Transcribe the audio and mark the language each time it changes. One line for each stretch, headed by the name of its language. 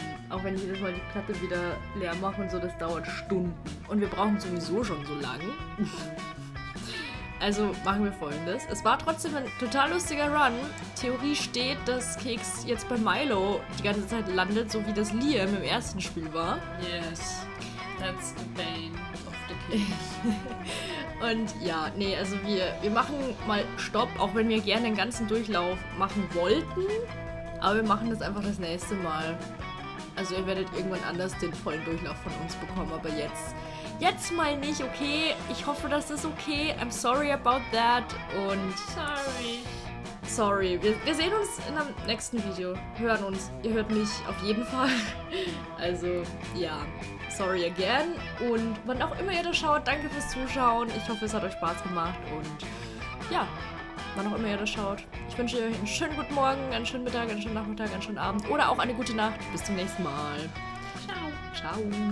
German: Auch wenn ich jedes Mal die Platte wieder leer mache und so, das dauert Stunden. Und wir brauchen sowieso schon so lang. Also machen wir Folgendes. Es war trotzdem ein total lustiger Run. Theorie steht, dass Keks jetzt bei Milo die ganze Zeit landet, so wie das Liam im ersten Spiel war.
English: Yes. That's the bane of the king.
German: Und ja, nee, also wir machen mal Stopp, auch wenn wir gerne den ganzen Durchlauf machen wollten. Aber wir machen das einfach das nächste Mal. Also ihr werdet irgendwann anders den vollen Durchlauf von uns bekommen, aber jetzt mal nicht, okay? Ich hoffe, das ist okay.
English: I'm sorry about that und sorry.
German: Wir sehen uns in einem nächsten Video. Hören uns. Ihr hört mich auf jeden Fall. Also, ja. Sorry again. Und wann auch immer ihr das schaut, danke fürs Zuschauen. Ich hoffe, es hat euch Spaß gemacht. Und ja, wann auch immer ihr das schaut. Ich wünsche euch einen schönen guten Morgen, einen schönen Mittag, einen schönen Nachmittag, einen schönen Abend oder auch eine gute Nacht. Bis zum nächsten Mal. Ciao. Ciao.